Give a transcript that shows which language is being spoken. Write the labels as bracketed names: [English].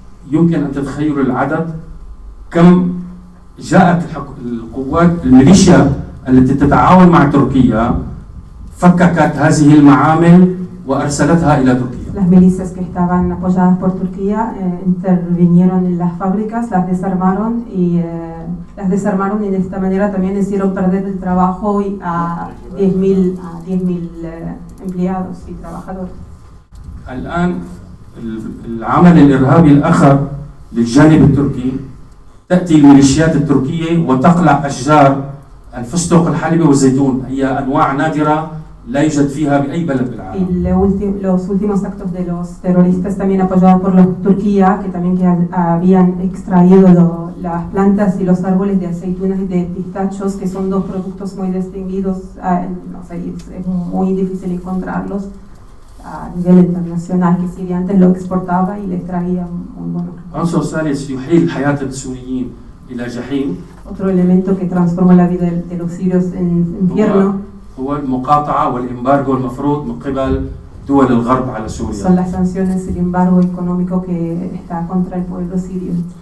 [Arabic] يمكن أن تتخيلوا العدد كم جاءت القوات الميليشيا التي تتعاون مع تركيا فككت هذه المعامل وأرسلتها إلى تركيا. [Spanish] Las milicias que estaban apoyadas por Turquía intervinieron en las fábricas, las desarmaron y de esta manera también hicieron perder el trabajo a 10.000 empleados y trabajadores. [Arabic] الآن العمل الإرهابي الآخر للجانب التركي تأتي الميليشيات التركية وتقلع أشجار الفستق الحلبي والزيتون، هي أنواع نادرة لا يوجد فيها بأي بلد بالعالم. [Spanish] Y los últimos actos de los terroristas también apoyados por Turquía, que también habían extraído las plantas y los árboles de aceitunas y de pistachos, que son dos productos muy distinguidos, es muy difícil encontrarlos a nivel internacional, que Siria antes lo exportaba y les traía muy buenos. [Arabic] عنصر ثالث يحيل حياة السوريين إلى جحيم. [Spanish] Otro elemento que transforma la vida de los sirios en infierno [Arabic] هو المقاطعة والإمبارغو المفروض من قبل دول الغرب على سوريا. [Spanish] Son las sanciones, el embargo económico que está contra el pueblo sirio.